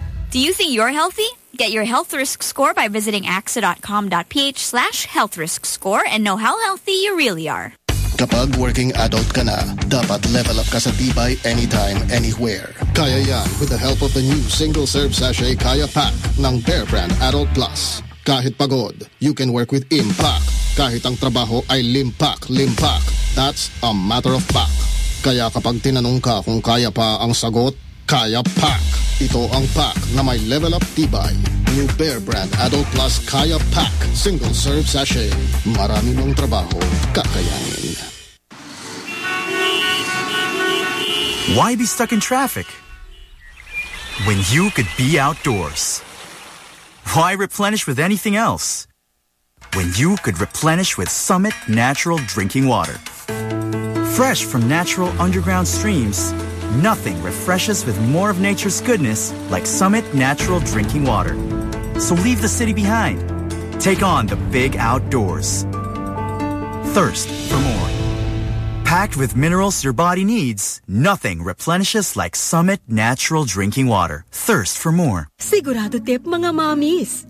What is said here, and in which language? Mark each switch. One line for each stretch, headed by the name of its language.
English: Do you think you're healthy? Get your health risk score by visiting axa.com.ph/health risk score and know how healthy you really are.
Filipino: Kapag
English: working adult
Filipino: ka na, dapat level up ka sa tibay
English: anytime, anywhere.
Filipino: Kaya yan
English: with the help of the new single-serve sachet Kaya Pack ng Bear Brand Adult Plus.
Filipino: Kahit pagod,
English: you can work with impact.
Filipino: Kahit ang trabaho ay limpak, limpak.
English: That's a matter of pack.
Filipino: Kaya kapag tinanong ka kung kaya pa ang sagot, Kaya Pack. Ito ang pack na may level up tibay. New Bear Brand Adult Plus Kaya Pack Single Serve Sachet. Marami mong trabaho kakayanin.
English: Why be stuck in traffic when you could be outdoors? Why replenish with anything else when you could replenish with Summit Natural Drinking Water? Fresh from natural underground streams, nothing refreshes with more of nature's goodness like Summit Natural Drinking Water. So leave the city behind. Take on the big outdoors. Thirst for more. Packed with minerals your body needs, nothing replenishes like Summit Natural Drinking Water. Thirst for more.
Filipino: Sigurado tip, mga mommies.